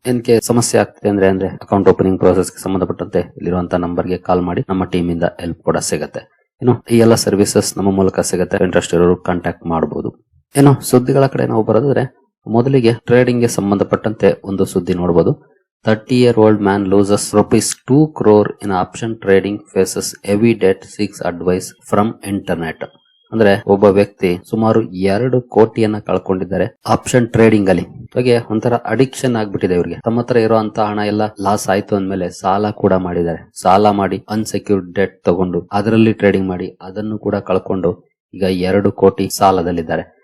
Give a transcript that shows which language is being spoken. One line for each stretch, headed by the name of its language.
Kannada: ಏನಕ್ಕೆ ಸಮಸ್ಯೆ ಆಗ್ತಿದೆ ಅಂದ್ರೆ ಅಕೌಂಟ್ ಓಪನಿಂಗ್ ಪ್ರೋಸೆಸ್ ಗೆ ಸಂಬಂಧಪಟ್ಟಂತೆ ಇಲ್ಲಿರುವಂತಹ ನಂಬರ್ ಗೆ ಕಾಲ್ ಮಾಡಿ ನಮ್ಮ ಟೀಮ್ ಇಂದ ಹೆಲ್ಪ್ ಕೂಡ ಸಿಗುತ್ತೆ. ಇನ್ನು ಈ ಎಲ್ಲ ಸರ್ವಿಸಸ್ ನಮ್ಮ ಮೂಲಕ ಸಿಗುತ್ತೆ. ಇಂಟ್ರೆಸ್ಟ್ ಇರೋರು ಕಾಂಟ್ಯಾಕ್ಟ್ ಮಾಡಬಹುದು. ಏನು ಸುದ್ದಿಗಳ ಕಡೆ ನಾವು ಬರೋದಾದ್ರೆ ಮೊದಲಿಗೆ ಟ್ರೇಡಿಂಗ್ ಗೆ ಸಂಬಂಧಪಟ್ಟಂತೆ ಒಂದು ಸುದ್ದಿ ನೋಡಬಹುದು.
English: 30-year-old man loses ₹2 crore in option trading, faces heavy debt, seeks advice from internet.
Kannada: ಅಂದ್ರೆ ಒಬ್ಬ ವ್ಯಕ್ತಿ ಸುಮಾರು 2 ಕೋಟಿಯನ್ನ ಕಳ್ಕೊಂಡಿದ್ದಾರೆ ಆಪ್ಷನ್ ಟ್ರೇಡಿಂಗ್ ಅಲ್ಲಿ. ಹಾಗೆ ಒಂಥರ ಅಡಿಕ್ಷನ್ ಆಗ್ಬಿಟ್ಟಿದೆ ಇವ್ರಿಗೆ. ತಮ್ಮ ಹತ್ರ ಇರುವಂತ ಹಣ ಎಲ್ಲ ಲಾಸ್ ಆಯ್ತು ಅಂದ್ಮೇಲೆ ಸಾಲ ಕೂಡ ಮಾಡಿದ್ದಾರೆ. ಸಾಲ ಮಾಡಿ ಅನ್ಸೆಕ್ಯೂರ್ಡ್ ಡೆಟ್ ತಗೊಂಡು ಅದರಲ್ಲಿ ಟ್ರೇಡಿಂಗ್ ಮಾಡಿ ಅದನ್ನು ಕೂಡ ಕಳ್ಕೊಂಡು ಈಗ 2 ಕೋಟಿ ಸಾಲದಲ್ಲಿದ್ದಾರೆ.